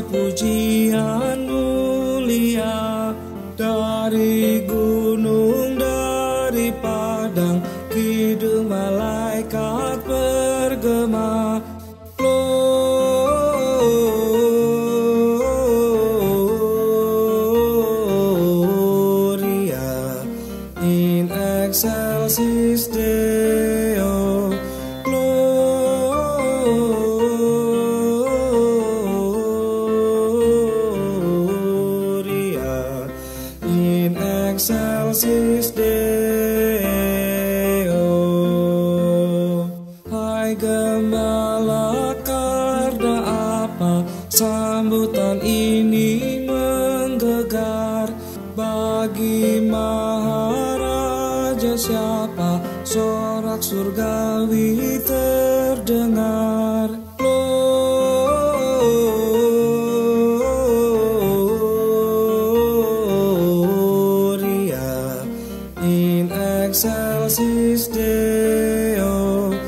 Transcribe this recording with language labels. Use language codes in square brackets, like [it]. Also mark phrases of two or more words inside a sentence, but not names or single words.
[id] pujian mulia dari gunung, dari padang, kidung malaikat bergema. [la] Gloria in excelsis Deo. Excelsis Deo. [id] Hai gembala, karena apa sambutan ini menggelegar? Bagi Maharaja siapa sorak surgawi terdengar? [la] Excelsis Deo.